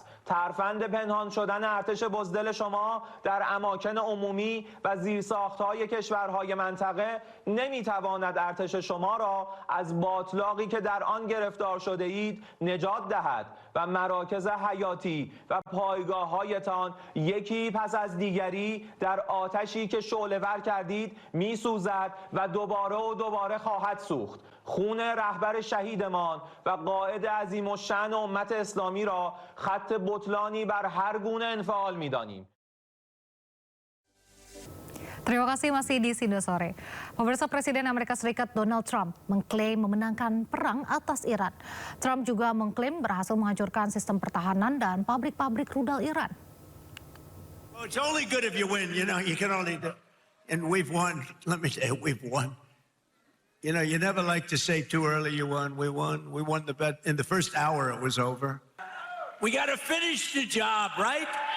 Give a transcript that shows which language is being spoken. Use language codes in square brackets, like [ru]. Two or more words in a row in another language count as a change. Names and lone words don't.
[fa] ترفند پنهان شدن ارتش بزدل شما در اماکن عمومی و زیرساخت‌های کشورهای منطقه نمیتواند ارتش شما را از باتلاقی که در آن گرفتار شده اید نجات دهد و مراکز حیاتی و پایگاه‌هایتان یکی پس از دیگری در آتشی که شعله‌ور کردید میسوزد و دوباره خواهد سوخت. خون رهبر شهیدمان و قائد عظیم الشأن امت اسلامی را خط بطلانی بر هر گونه انفعال می‌دانیم. [id] Terima kasih masih di [en] Sindo Sore. [id] Pemirsa, Presiden Amerika Serikat Donald Trump mengklaim memenangkan perang atas Iran. Trump juga mengklaim berhasil menghancurkan sistem pertahanan dan pabrik-pabrik rudal Iran. [en] Well, it's only good if you win, you know, you can only do, and we've won. Let me say, we've won. You know, you never like to say too early you won. We won. We won the bet. In the first hour, it was over. We got to finish the job, right?